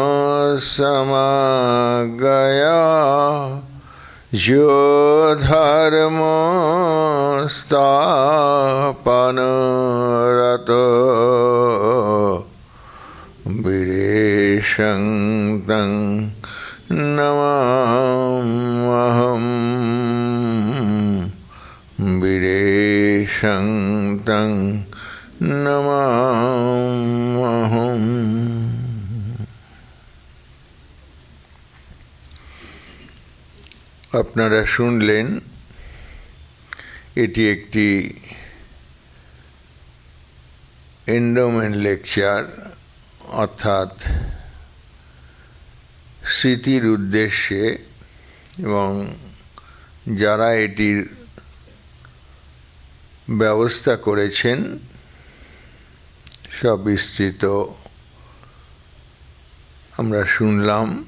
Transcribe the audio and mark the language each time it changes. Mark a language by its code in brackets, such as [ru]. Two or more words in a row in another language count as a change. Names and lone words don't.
[sa] समागया यो धर्म स्थापनरतो वीरेशं तं नमाम्यहम् वीरेशं तं नमाम्यहम्। [bn] আপনারা শুনলেন এটি একটি [en] endowment lecture, [bn] অর্থাৎ স্মৃতির উদ্দেশ্যে, এবং যারা এটির ব্যবস্থা করেছেন সব বিস্তৃত আমরা শুনলাম।